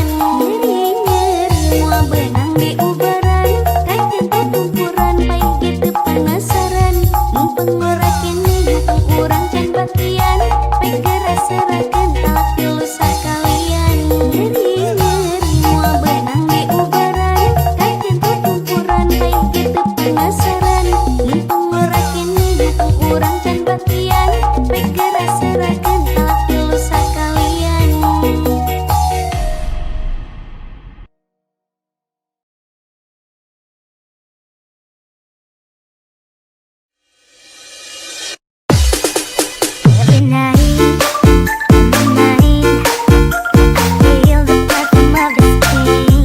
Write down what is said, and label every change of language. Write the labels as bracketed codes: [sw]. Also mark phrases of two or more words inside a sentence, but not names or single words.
[su] Nyeri-nyeri moal beunang di ubaran kain kentot tumpuran pai ge teu panasaran mun pengora kene nyupeng urang can batian pai geura serahkeun talak tilu sakalian. Nyeri-nyeri moal beunang di ubaran kain kentot tumpuran pai ge teu panasaran mun pengora kene nyupeng urang can batian pai geura serahkeun talak tilu sakalian. [en] Every night, I feel the perfume of the spring.